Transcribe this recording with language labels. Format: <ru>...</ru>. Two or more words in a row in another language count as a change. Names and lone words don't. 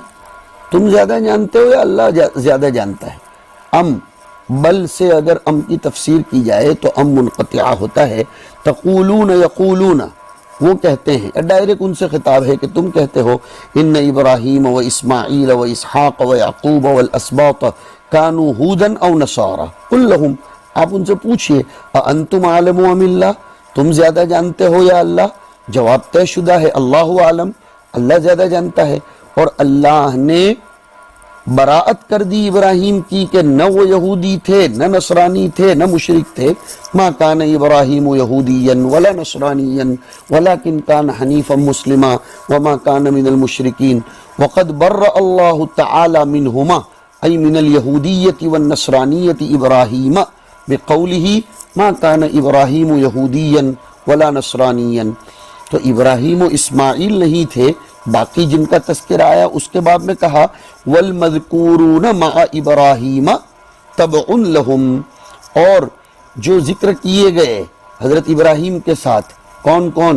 <ur>تم زیادہ جانتے ہو یا اللہ زیادہ جانتا ہے؟ بل سے اگر کی تفسیر کی جائے تو منقطعہ ہوتا ہے۔</ur> <ar>تقولون یقولون،</ar> <ur>وہ کہتے ہیں، ڈائریکٹ ان سے خطاب ہے کہ تم کہتے ہو</ur> <ar>ان ابراہیم و اسماعیل و اسحاق و یعقوب والاسباط کانوا ہودا او نصارا قل لہم،</ar> <ur>آپ ان سے پوچھئے</ur> <ar>انتم عالم ام اللہ،</ar> <ur>تم زیادہ جانتے ہو یا اللہ؟ جواب طے شدہ ہے،</ur> <ar>اللہ عالم،</ar> <ur>اللہ زیادہ جانتا ہے۔ اور اللہ نے براعت کر دی ابراہیم کی کہ نہ وہ یہودی تھے، نہ نصرانی تھے، نہ مشرک تھے۔</ur> <ar>ما کان ابراہیم یہودیا ولا نصرانیا ولکن کان حنیفا مسلما وما کان من المشرکین وقد برأ اللہ تعالی منہما ای من الیہودیۃ والنصرانیۃ ابراہیم بقولہ ما کان ابراہیم یہودیا ولا نصرانیا۔</ar> <ur>تو ابراہیم و اسماعیل نہیں تھے، باقی جن کا تذکرہ آیا اس کے بعد میں کہا</ur> <ar>والمذکورون مع ابراہیم تبع لہم،</ar> <ur>اور جو ذکر کیے گئے حضرت ابراہیم کے ساتھ کون کون؟</ur>